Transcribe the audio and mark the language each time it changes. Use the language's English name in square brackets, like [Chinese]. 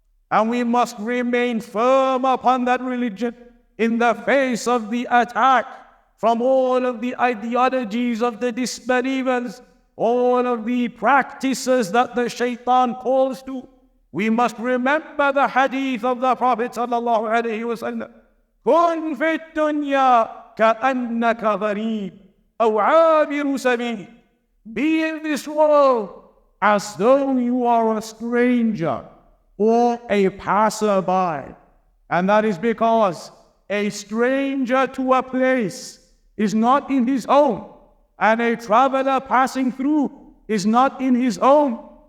[English] And we must remain firm upon that religion in the face of the attack from all of the ideologies of the disbelievers, all of the practices that the shaitan calls to. We must remember the hadith of the Prophet sallallahu alaihi wasallam. [Arabic] كن في الدنيا كأنك غريب أو عابر سبيل. [English] Be in this world as though you are a stranger or a passerby. And that is because a stranger to a place is not in his home, and a traveler passing through is not in his home.